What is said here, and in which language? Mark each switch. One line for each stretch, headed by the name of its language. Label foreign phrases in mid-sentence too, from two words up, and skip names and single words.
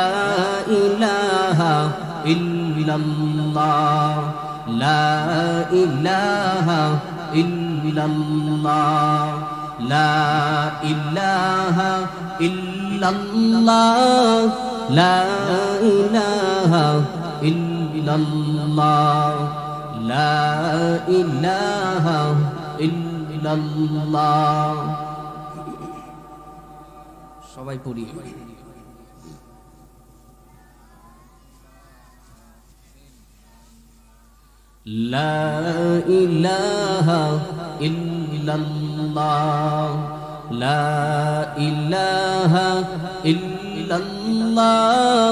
Arabic: الہ الا اللہ لا الہ الا اللہ لا الہ الا اللہ لا الہ الا اللہ لا الہ الا اللہ
Bangla: সবাই পড়ি
Arabic: لا إله إلا الله لا إله إلا الله